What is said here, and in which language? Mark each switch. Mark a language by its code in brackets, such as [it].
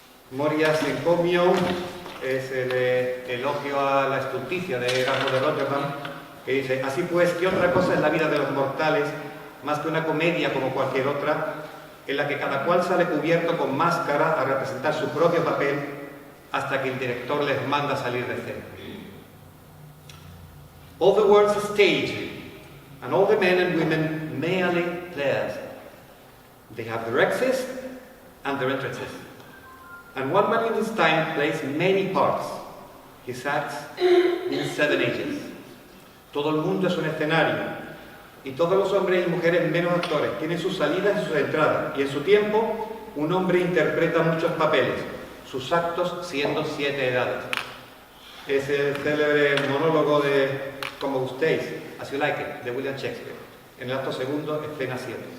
[es] Morias encomium es el elogio a la estulticia de Erasmo de Rotterdam, que dice: así pues, ¿qué otra cosa es la vida de los mortales más que una comedia como cualquier otra, en la que cada cual sale cubierto con máscara a representar su propio papel hasta que el director les manda salir de escena? [en] All the world's a stage, and all the men and women merely players. They have their exits and their entrances. And one man in his time plays many parts. His acts in 7 ages. [es] Todo el mundo es un escenario, y todos los hombres y mujeres menos actores tienen sus salidas y sus entradas, y en su tiempo un hombre interpreta muchos papeles, sus actos siendo 7 edades. Es el célebre monólogo de Como gustéis, As You Like It, de William Shakespeare, en el acto segundo, escena 7.